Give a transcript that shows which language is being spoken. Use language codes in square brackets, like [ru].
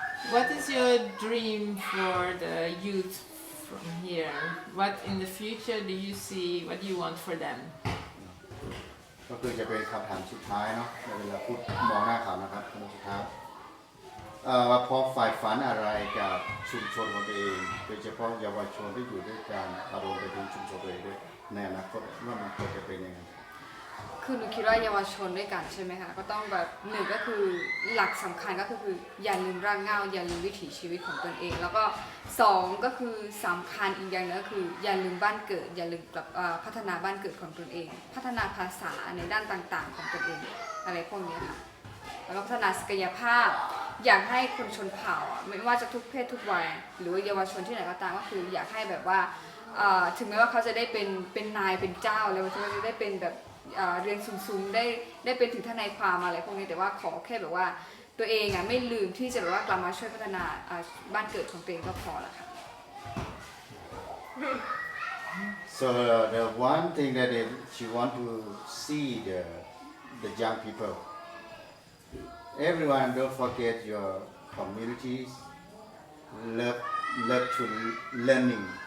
[en] What is your dream for the youth from here? What in the future do you see? What do you want for them? [th] ก็คือจะเป็นคำถามสุดท้ายเนาะในเวลาพูดมองหน้าเขานะครับคำถามสุดท้ายว่าพอฝ่ายฝันอะไรกับชุมชนของตัวเองโดยเฉพาะเยาวชนที่อยู่ด้วยกันอารมณ์ไปถึงชุมชนตัวเองด้วยในอนาคตว่ามันควรจะเป็นยังไง คือหนูคิดว่าเยาวชนด้วยกันใช่ไหมคะก็ต้องแบบหนึ่งก็คือหลักสำคัญก็คืออย่าลืมรากเหง้าอย่าลืมวิถีชีวิตของตนเองแล้วก็สองก็คือสำคัญอีกอย่างนึงก็คืออย่าลืมบ้านเกิดอย่าลืมพัฒนาบ้านเกิดของตนเองพัฒนาภาษาในด้านต่างๆของตนเองอะไรพวกนี้ค่ะแล้วก็พัฒนาศักยภาพอยากให้คนชนเผ่าไม่ว่าจะทุกเพศทุกวัยหรือว่าเยาวชนที่ไหนก็ตามก็คืออยากให้แบบว่า ถึงแม้ว่าเขาจะได้เป็นนายเป็นเจ้าแล้วเขาจะได้เป็นแบบเรียนสูงๆได้เป็นถึงทนายความอะไรพวกนี้แต่ว่าขอแค่แบบว่าตัวเองไม่ลืมที่จะแบบว่ากลับมาช่วยพัฒนาบ้านเกิดของตัวเองก็พอละค่ะ [en] So the one thing that she want to see the young people. Everyone don't forget your communities. Love to learning.